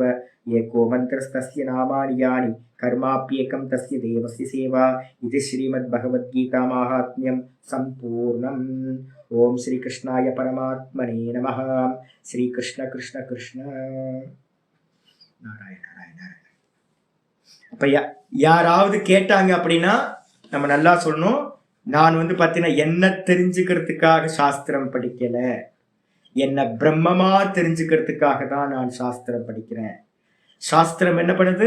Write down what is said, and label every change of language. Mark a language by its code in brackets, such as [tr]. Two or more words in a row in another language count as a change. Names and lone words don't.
[sa] एको मन्त्रस्तस्य नामानि यानि कर्माप्येकं तस्य देवस्य सेवा. इति श्रीमद्भगवद्गीता माहात्म्यं सम्पूर्णम्. ओम श्री कृष्णाय परमात्मने नमः. श्री कृष्ण कृष्ण कृष्ण नारायण नारायण नारायण. [ta] அப்ப யாராவது கேட்டாங்க அப்படின்னா நம்ம நல்லா சொல்லணும், நான் பாத்தீங்கன்னா என்ன தெரிஞ்சுக்கிறதுக்காக சாஸ்திரம் படிக்கல, என்ன பிரம்மமா தெரிஞ்சுக்கிறதுக்காக தான் நான் சாஸ்திரம் படிக்கிறேன். சாஸ்திரம் என்ன பண்ணுது?